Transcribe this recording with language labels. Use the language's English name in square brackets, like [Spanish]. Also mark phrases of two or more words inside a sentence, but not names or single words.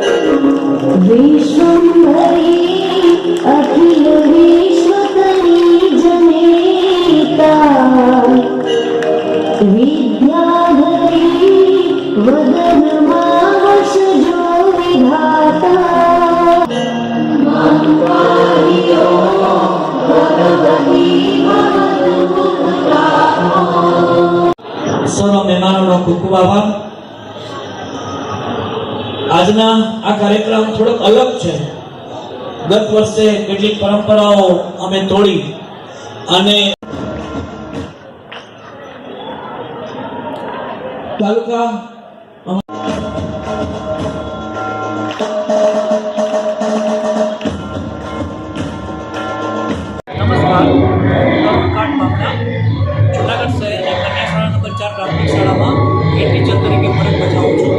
[Gujarati] વિશ્વંભરી અખિલ વિશ્વકરી જનેતા વિદ્યાધરી વદન માવશ જો વિધાતા માતુવાહિયો ભગવતી સૌ મહેમાનોનો ખૂબ ખૂબ આભાર। આજના આ કાર્યક્રમ થોડોક અલગ છે। ગત વર્ષે કેટલીક પરંપરાઓ અમે તોડી અને તાલુકા નમસ્કાર, જુનાગઢ શહેરની કન્યા શાળા નંબર 4 પ્રાથમિક શાળામાં હેડ ટીચર તરીકે ફરજ બજાવું છું।